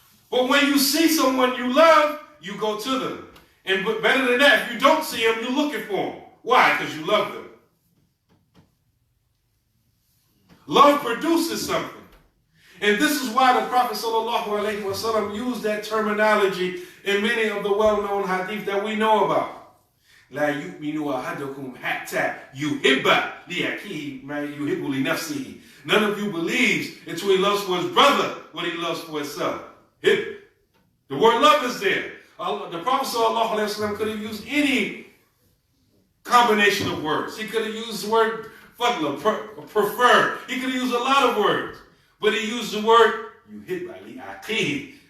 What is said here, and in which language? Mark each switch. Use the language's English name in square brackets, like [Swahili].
[English] But when you see someone you love, you go to them. And better than that, if you don't see them, you're looking for them. Why? Because you love them. Love produces something. And this is why the Prophet ﷺ used that terminology in many of the well-known hadith that we know about. [Arabic] لا يؤمن أحدكم حتى يحب لأخيه ما يحب لنفسه. [English] None of you believes until he loves for his brother what he loves for himself. The word love is there. The Prophet ﷺ could have used any combination of words. He could have used the word fadla, prefer. He could have used a lot of words. But he used the word yuhibba li'akhihi.